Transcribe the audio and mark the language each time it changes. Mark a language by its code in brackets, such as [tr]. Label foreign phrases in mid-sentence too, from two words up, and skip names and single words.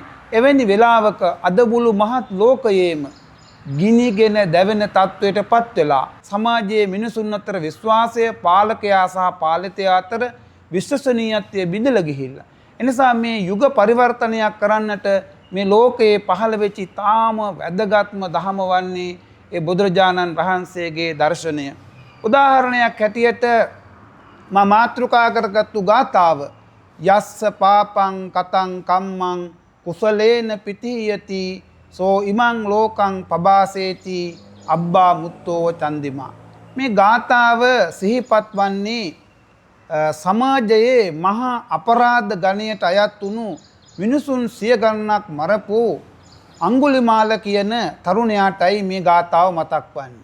[si] එවැනි වෙලාවක අද මුළු මහත් ලෝකයේම ගිනිගෙන දැවෙන තත්වයට පත් වෙලා සමාජයේ මිනිසුන් අතර විශ්වාසය පාලකයා සහ පාලිතයා අතර විශ්වසනීයත්වය බිඳලා ගිහිල්ලා. එනිසා මේ යුග පරිවර්තනයක් කරන්නට මේ ලෝකයේ පහළ වෙච්ච තාම වැදගත්ම දහම වන්නේ ඒ බුදුරජාණන් වහන්සේගේ දර්ශනය. උදාහරණයක් හැටියට මා මාතෘකා කරගත්තු ගාථාව [pi] යස්ස පාපං කතං කම්මං කුසලේන පිතියති සෝ ඉමං ලෝකං පබාසේති අබ්බා මුත්තෝ චන්දිමා. [si] මේ ගාථාව සිහිපත් වන්නේ සමාජයේ මහා අපරාධ ගණයට අයත් වුණු මිනිසුන් සිය ගණනක් මරපු අංගුලිමාල කියන තරුණයාටයි මේ ගාථාව මතක් වන්නේ.